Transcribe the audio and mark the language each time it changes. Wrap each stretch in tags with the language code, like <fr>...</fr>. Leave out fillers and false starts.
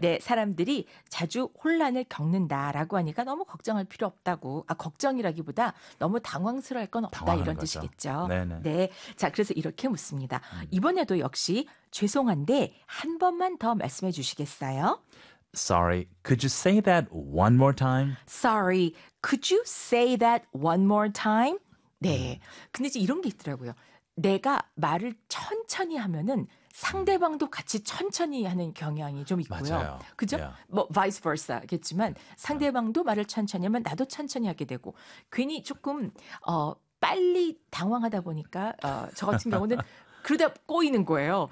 <ko>네, 사람들이 자주 혼란을 겪는다라고 하니까 너무 걱정할 필요 없다고. 아, 걱정이라기보다 너무 당황스러울 건 없다 이런 거죠. 뜻이겠죠. 네네. 네. 자, 그래서 이렇게 묻습니다. 이번에도 역시 죄송한데 한 번만 더 말씀해 주시겠어요?</ko> <en>Sorry, could you say that one more time? Sorry, could you say that one more time?</en> <ko>네. 근데 이제 이런 게 있더라고요. 내가 말을 천천히 하면은 상대방도 같이 천천히 하는 경향이 좀 있고요. 맞아요. 그죠?</ko> <en>Yeah.</en> <ko>뭐 vice versa겠지만 상대방도 말을 천천히 하면 나도 천천히 하게 되고 괜히 조금 빨리 당황하다 보니까 저 같은 경우는 그러다 꼬이는 거예요.</ko>